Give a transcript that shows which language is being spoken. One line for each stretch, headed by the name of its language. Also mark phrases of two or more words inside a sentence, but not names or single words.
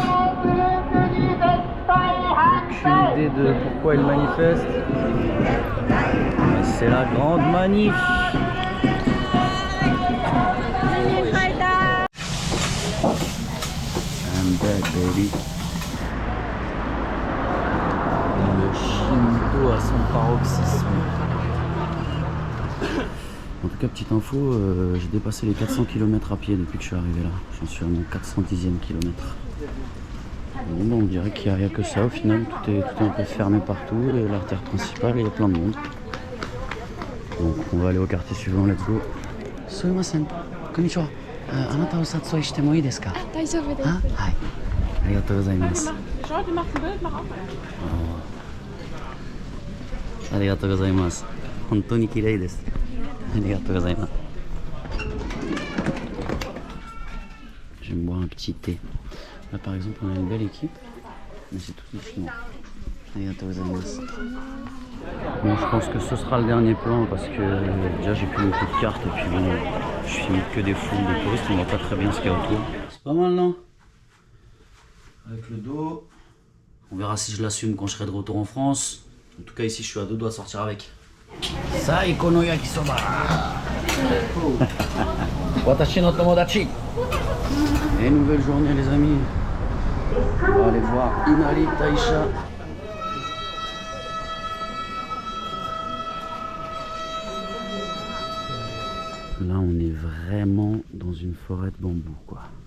French: Aucune idée de pourquoi ils manifestent. Mais c'est la grande manif.
English: I'm back, baby.
French: Le Shinto à son paroxysme. En tout cas, petite info, j'ai dépassé les 400 km à pied depuis que je suis arrivé là. J'en suis à mon 410e kilomètre. Bon, on dirait qu'il n'y a que ça au final. Tout est un peu fermé partout. Et l'artère principale, il y a plein de monde. Donc on va aller au quartier suivant,
English: let's go.
Japanese: すみません、こんにちは。あなたを殺意してもいいですか？大丈夫です. Hai. ありがとうございます。ありがとうございます. 本当に綺麗です。ありがとうございます.
French: Je vais me boire un petit thé. Là par exemple on a une belle équipe, mais c'est tout des Chinois.
Japanese: ありがとうございます.
French: Bon, je pense que ce sera le dernier plan parce que déjà j'ai plus beaucoup de cartes et puis bon, je suis que des foules de touristes, on voit pas très bien ce qu'il y a autour. C'est pas mal non? Avec le dos, on verra si je l'assume quand je serai de retour en France. En tout cas ici je suis à 2 doigts de sortir avec.
Japanese: 最高の焼きそば. 私の友達.
French: Et nouvelle journée les amis. On va aller voir Inari Taisha. Là, on est vraiment dans une forêt de bambou, quoi.